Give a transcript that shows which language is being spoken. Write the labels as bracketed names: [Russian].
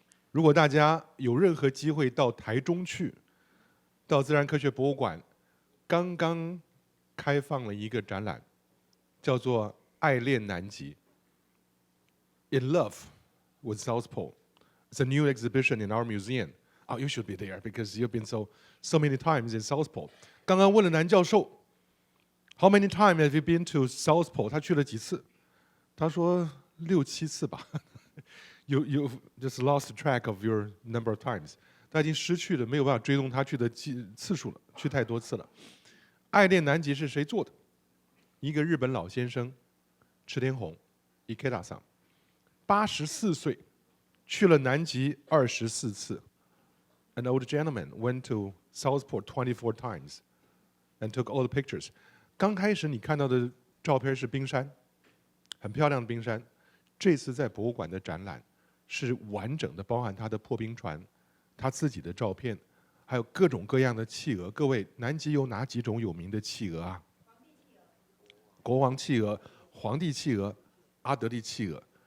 [Chinese] 如果大家有任何机会到台中去，到自然科学博物馆，刚刚开放了一个展览，叫做《爱恋南极》（In Love with South Pole）。 [English] It's a new exhibition in our museum. Oh, you should be there because you've been so many times in South Pole. [Chinese] 刚刚问了南教授 ， [English] How many times have you been to South Pole？ [Chinese] 他去了几次？他说6、7次吧。 [English] You just lost track of your number of times. [Chinese] 他已经失去了，没有办法追踪他去的次数了，去太多次了。爱恋南极是谁做的？一个日本老先生，池田宏 ，Ikeda さん，84岁。去了南极24次。 [English] An old gentleman went to South Pole 24 times and took all the pictures. [Chinese] 刚开始你看到的照片是冰山，很漂亮的冰山。这次在博物馆的展览是完整的，包含他的破冰船、他自己的照片，还有各种各样的企鹅。各位，南极有哪几种有名的企鹅啊？国王企鹅、皇帝企鹅、阿德利企鹅。